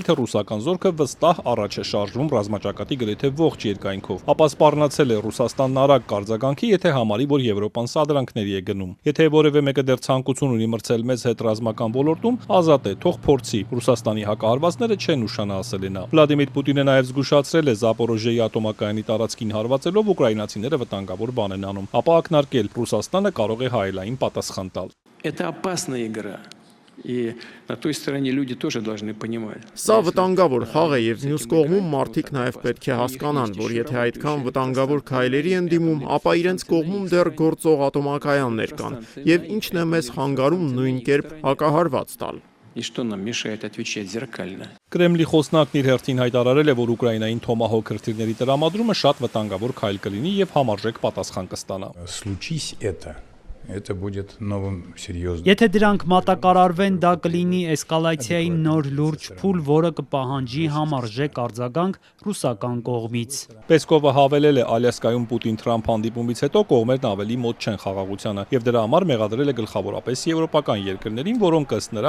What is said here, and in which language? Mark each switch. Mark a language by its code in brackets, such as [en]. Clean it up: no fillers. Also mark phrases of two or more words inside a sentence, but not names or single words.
[hy] թե ռուսական զորքը վստահ առաջ է շարժվում ռազմաճակատի գրեթե ողջ երկայնքով։ Ապա սպառնացել է Ռուսաստանն արագ կարձագանքի, եթե համարի, որ Եվրոպան սադրանքների է գնում։ Եթե որևէ մեկը դեռ ցանկություն ունի մրցել մեզ հետ ռազմական ոլորտում, ազատ է, թող փորձի։ Ռուսաստանի հակահարվածները չեն ուշանա, ասել է նա։ Վլադիմիր Պուտինը նաև զգուշացրել է Զապորոժիեի ատոմակայանի տարածքին հարվածելով ուկրաինացիները վտանգավոր բան են անում, ապա ակնարկել Ռուսաստանը կարող է հայելային պատասխան տալ։ [ru] Это опасная игра. И на той стороне люди тоже должны понимать. [hy] Սա վտանգավոր խաղ է եւ մյուս կողմում մարդիկ նաեւ պետք է հասկանան, որ եթե այդքան վտանգավոր քայլերի են դիմում, ապա իրենց կողմում դեռ գործող ատոմակայաններ կան եւ ինչն է մեզ խանգարում նույն կերպ հակահարված տալ։ [ru] И что нам мешает отвечать зеркально? [hy] Կրեմլի խոսնակն իր հերթին հայտարարել է, որ Ուկրաինային Թոմահոք հրթիռների տրամադրումը շատ վտանգավոր քայլ կլինի եւ համարժեք պատասխան կստանա։ [ru] Это будет новым серьезным. [hy] Եթե դրանք մատակարարվեն, դա կլինի էսկալացիայի նոր լուրջ փուլ, որը կպահանջի համարժեք արձագանք ռուսական կողմից։ Պեսկովը հավելել է, Ալյասկայում Պուտին-Թրամփ հանդիպումից հետո կողմերն ավելի մոտ չեն խաղաղությանը եւ դրա համար մեղադրել է գլխավորապես եվրոպական երկրներին, որոնք ըստ նրա